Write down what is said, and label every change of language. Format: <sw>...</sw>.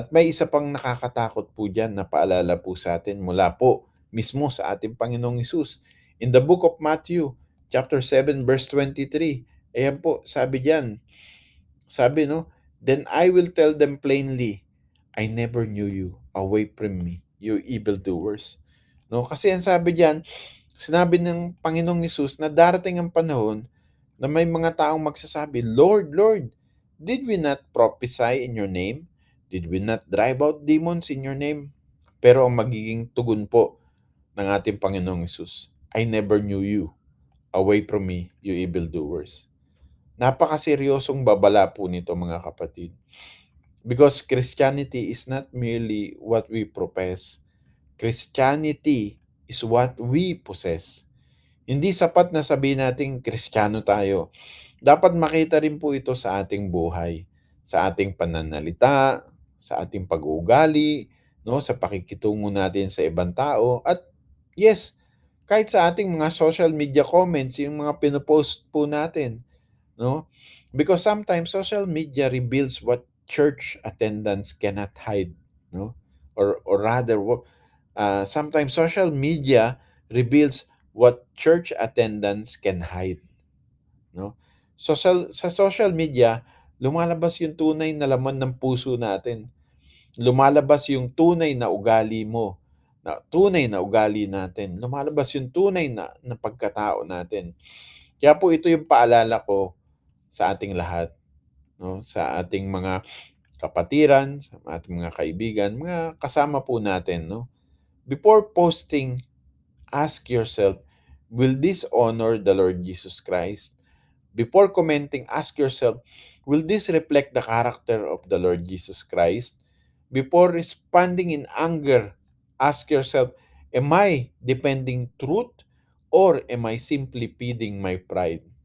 <tl>At may isa pang nakakatakot po diyan na paalala po sa atin mula po mismo sa ating Panginoong Hesus.</tl> <en>In the book of Matthew, chapter 7 verse 23.</en> <tl>Ayan po, sabi diyan. Sabi, no,</tl> <en>then I will tell them plainly, I never knew you. Away from me, you evildoers.</en> <tl>No, kasi ang sabi diyan, sinabi ng Panginoong Hesus na darating ang panahon na may mga taong magsasabi,</tl> <en>Lord, Lord, did we not prophesy in your name? Did we not drive out demons in your name?</en> <tl>Pero ang magiging tugon po ng ating Panginoong Hesus,</tl> <en>I never knew you. Away from me, you evildoers.</en> <tl>Napakaseryosong babala po nito mga kapatid.</tl> <en>Because Christianity is not merely what we profess. Christianity is what we possess.</en> <tl>Hindi sapat na sabihin nating Kristiyano tayo. Dapat makita rin po ito sa ating buhay, sa ating pananalita, sa ating pag-uugali, no, sa pakikitungo natin sa ibang tao at yes, kahit sa ating mga social media comments, yung mga pino-post po natin, no?</tl> <en>Because sometimes social media reveals what church attendance cannot hide, no? Or rather, sometimes social media reveals what church attendance can hide, no?</en> <tl>Sa social media, lumalabas yung tunay na laman ng puso natin. Lumalabas yung tunay na ugali mo, na tunay na ugali natin. Lumalabas yung tunay na pagkatao natin. Kaya po ito yung paalala ko sa ating lahat, no? Sa ating mga kapatiran, sa ating mga kaibigan, mga kasama po natin, no?</tl> <en>Before posting, ask yourself, will this honor the Lord Jesus Christ? Before commenting, ask yourself, will this reflect the character of the Lord Jesus Christ? Before responding in anger, ask yourself, am I defending truth or am I simply feeding my pride?</en>